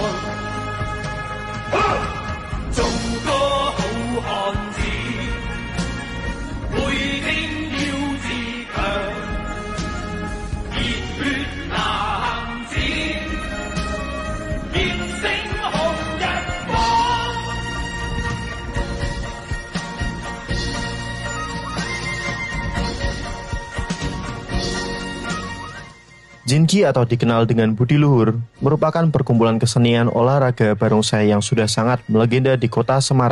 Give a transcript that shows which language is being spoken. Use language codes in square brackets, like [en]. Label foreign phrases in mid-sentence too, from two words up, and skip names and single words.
[zh] 做個好漢子，每天要自強，熱血男子，熱星紅日光。 [id] Jingi atau dikenal dengan Budi Luhur merupakan perkumpulan kesenian olahraga barongsai yang sudah sangat melegenda di kota Semarang.